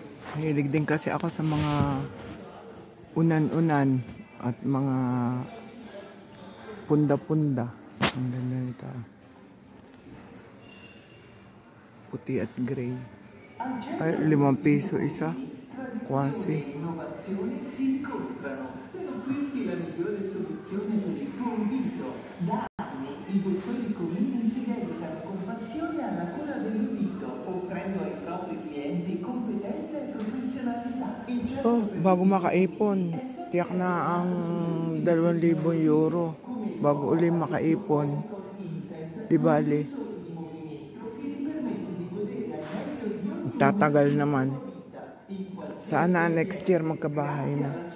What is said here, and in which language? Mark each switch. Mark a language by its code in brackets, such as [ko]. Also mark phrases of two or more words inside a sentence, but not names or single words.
[tl] Mahilig din kasi ako sa mga unan-unan at mga punda-punda. Ang ganda nito. Puti at gray. Ay, 5 piso isa. [it] Quasi. Innovazione si incontrano per offrirti la migliore soluzione per il tuo udito. Da anni i dottori Comini si dedicano con passione alla cura dell'udito, offrendo ai propri clienti competenza e professionalità. Il certo Oh, per [tl] bago i makaipon, tiyak na ang 2,000 euro. Bago uli makaipon, di bali. Tatagal naman. Sana [en] next year [tl] magkabahay na.